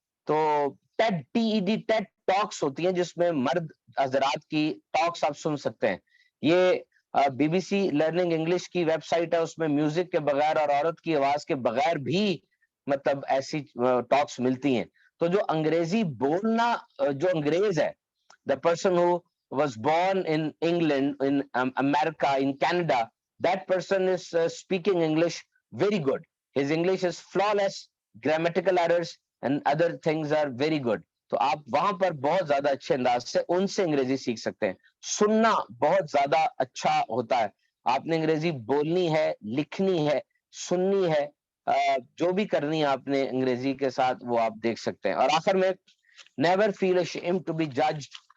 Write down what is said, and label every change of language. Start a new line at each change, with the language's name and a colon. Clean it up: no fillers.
Urdu: تو ٹیڈ TED ٹیڈ ٹاکس ہوتی ہیں جس میں مرد حضرات کی ٹاکس آپ سن سکتے ہیں. یہ BBC لرننگ انگلش کی ویب سائٹ ہے, اس میں میوزک کے بغیر اور عورت کی آواز کے بغیر بھی مطلب ایسی ٹاکس ملتی ہیں. تو جو انگریزی بولنا, جو انگریز ہے,
English: the person who was born in England, in America, in Canada, that person is speaking English very good. His English is flawless, grammatical errors and other things are very good.
Urdu: تو آپ وہاں پر بہت زیادہ اچھے انداز سے ان سے انگریزی سیکھ سکتے ہیں. سننا بہت زیادہ اچھا ہوتا ہے. آپ نے انگریزی بولنی ہے, لکھنی ہے, سننی ہے, جو بھی کرنی ہے آپ نے انگریزی کے ساتھ وہ آپ دیکھ سکتے ہیں. اور آخر میں
English: never feel ashamed to be judged.